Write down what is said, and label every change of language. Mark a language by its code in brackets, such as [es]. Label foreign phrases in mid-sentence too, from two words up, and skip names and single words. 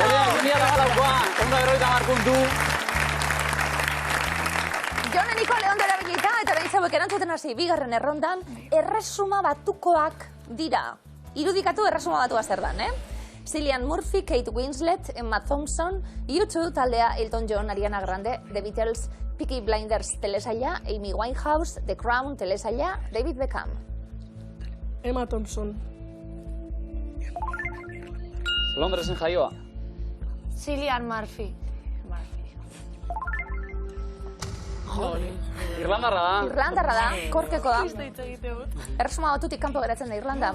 [eu] Lorea 2008koa, 150 puntu. Jon Nikole ondo erabilita eta Elisabet erantzuten hasi bigarren errondan, erresuma batukoak dira. Irudikatu erresuma batua zer dan, Cillian Murphy, Kate Winslet, Emma Thompson, U2 taldea Elton John, Ariana Grande, The Beatles, Peaky Blinders telesaila, Amy Winehouse, The Crown telesaila, David Beckham. Emma Thompson. Londresen jaioa. Cillian Murphy. Irlandarra da. Irlandarra da, korkeko da. Erresuma batutik kanpo geratzen da Irlanda.